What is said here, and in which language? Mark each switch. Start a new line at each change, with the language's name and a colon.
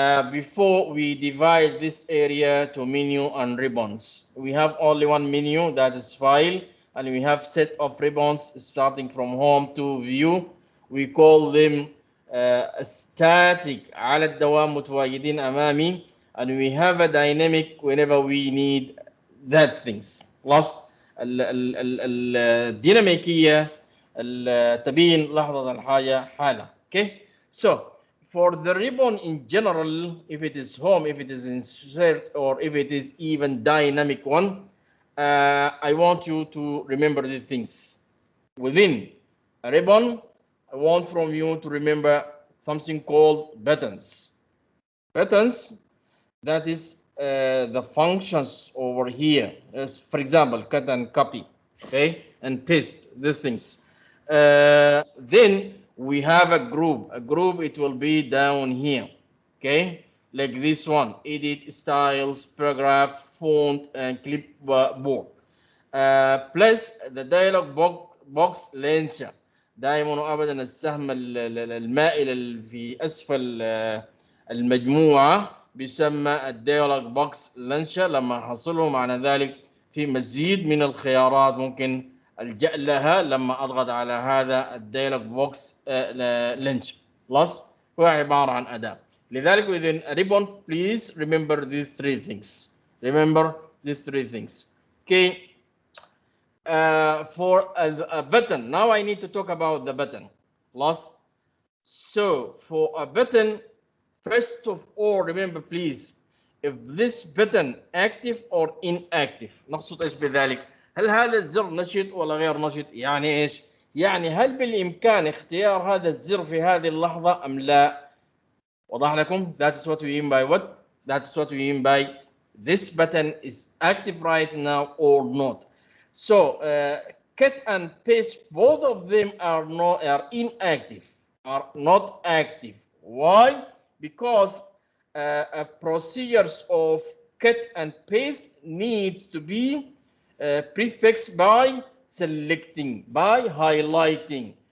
English: Before we divide this area to menu and ribbons, we have only one menu, that is file, and we have set of ribbons starting from home to view. We call them static
Arabic: على الدوام متواجدين أمامي,
English: and we have a dynamic whenever we need that things.
Arabic: Plus الديناميكية تبين لحظة الحاجة حالة.
English: Okay, so For the ribbon in general, if it is home, if it is insert, or if it is even dynamic one, I want you to remember the things. Within a ribbon, I want from you to remember something called buttons. Buttons, that is the functions over here. As for example, cut and copy, okay, and paste the things. Then we have a group. A group, it will be down here, okay, like this one: edit, styles, paragraph, font, and clipboard. Plus the dialog box launcher.
Arabic: دائما وابدا السهم المائل في اسفل المجموعه بيسمى الديالوج بوكس لانشر. لما حصله معنى ذلك في مزيد من الخيارات ممكن الجا لها لما اضغط على هذا الديالوج بوكس لانشر. خلاص، هو عباره عن اداه. لذلك
English: within a ribbon please remember these three things. Remember these three things. Okay. For a button, now I need to talk about the button. Last. So for a button, first of all, remember please, if this button active or inactive.
Arabic: نقصد ايش بذلك؟ هل هذا الزر نشط ولا غير نشط؟ يعني ايش؟ يعني هل بالامكان اختيار هذا الزر في هذه اللحظة ام لا؟ وضح لكم؟
English: That is what we mean by what? That is what we mean by this button is active right now or not. So cut and paste, both of them are inactive, are not active. Why? Because procedures of cut and paste need to be prefixed by selecting, by highlighting.